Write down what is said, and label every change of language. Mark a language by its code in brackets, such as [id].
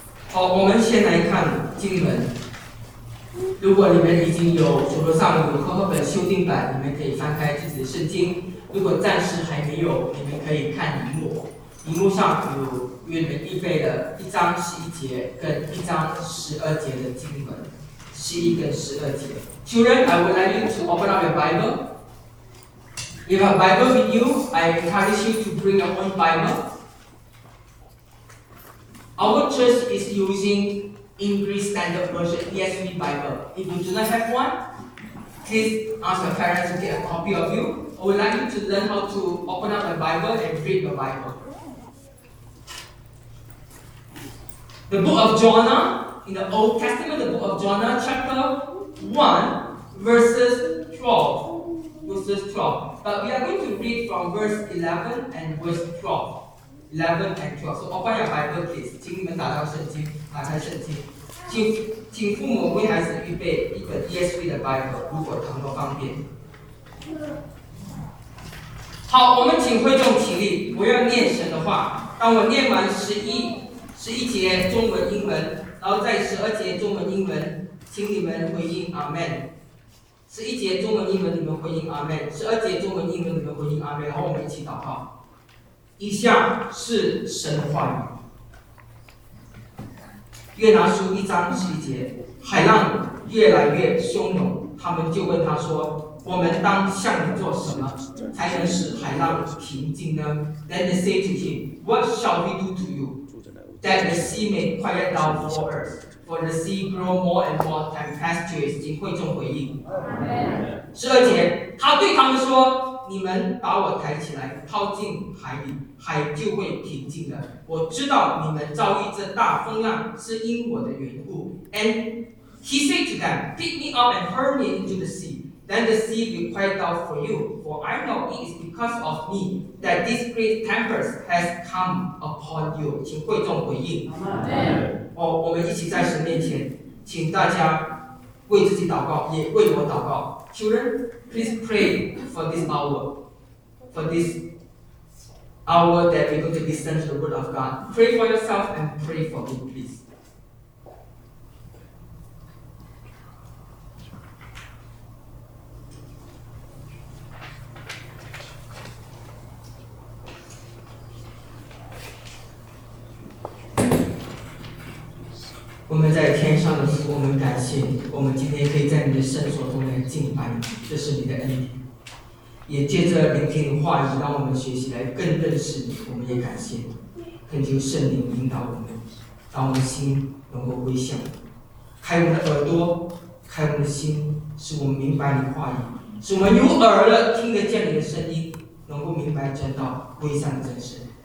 [zh] 好，我们先来看经文。如果你们已经有手头上有和合本修订版，你们可以翻开自己的圣经，如果暂时还没有，你们可以看荧幕，荧幕上有为你们预备的一章11节跟一章12节的经文，11跟12节。 [en] Children, I would like you to open up your Bible. If you have a Bible with you, I encourage you to bring your own Bible. Our church is using English Standard Version ESV Bible. If you do not have one, please ask your parents to get a copy of you. I would like you to learn how to open up the Bible and read the Bible. The book of Jonah, in the Old Testament, the book of Jonah, chapter 1, verses 12. Verses 12. But we are going to read from verse 11 and verse 12. 11 and 12. So open your Bible, please. [zh] 请你们打开圣经，打开圣经。请父母为孩子预备一本 ESV 的 Bible， 如果他们方便。好，我们请会众起立，我要念神的话。当我念完十一节中文英文，然后在十二节中文英文，请你们回应 Amen。十一节中文英文，你们回应 Amen。十二节中文英文，你们回应 Amen。好，我们一起祷告。以下是神的话语。约拿书一章十一节，海浪越来越汹涌，他们就问他说：“我们当向你做什么，才能使海浪平静呢？” [en] Then they say to him, "What shall we do to you, that the sea may quiet down for us? For the sea grow more and more tempestuous." [zh] 请会众回应。 [en] Amen. [zh] 十二节，他对他们说：“你们把我抬起来，抛进海里，海就会平静了。我知道你们遭遇这大风浪是因我的缘故。” [en] And he said to them, "Pick me up and hurl me into the sea. Then the sea will quiet down for you. For I know it is because of me that this great tempest has come upon you." [zh] 请会众回应。 [en] Amen. [zh] 我们一起在神面前，请大家为自己祷告，也为我祷告。 [en] Children, please pray for this hour that we're going to listen to the word of God. Pray for yourself and pray for me, please. We are in the sky, we are grateful. We can be in your sanctuary today. [zh] 敬拜你，这是你的恩典，也借着聆听你话语，让我们学习来更认识你。我们也感谢你，恳求圣灵引导我们，让我们心能够归向你，开我们的耳朵，开我们的心，使我们明白你的话语，使我们有耳的听得见你的声音，能够明白真道，归向你真神。